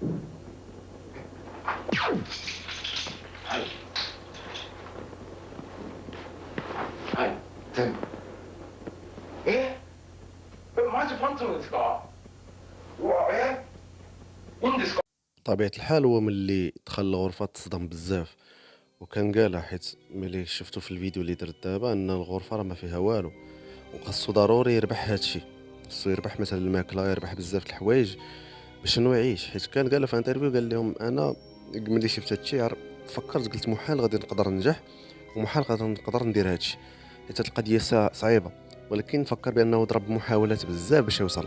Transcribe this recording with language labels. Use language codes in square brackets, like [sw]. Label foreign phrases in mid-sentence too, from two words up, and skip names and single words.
[ja] はいはい、全部。マジパンツのですか？うわ、いいんですか？ [ar] بطبيعة الحال هو ملي دخل الغرفة تصدم بزاف، وكان قالها حيت ملي شفتو في الفيديو اللي درت دابا ان الغرفة راه ما فيها والو، وخاصو ضروري يربح هادشي، خاصو يربح مثلا الماكلة، يربح بزاف د الحوايج باش انه يعيش. حيت كان قالها في انترفيو، قال لهم انا ملي شفت هادشي فكرت قلت محال غادي نقدر ننجح، ومحال غادي نقدر ندير هادشي، حيت هاد القضية صعيبة، ولكن فكر بانه ضرب محاولات بزاف باش يوصل.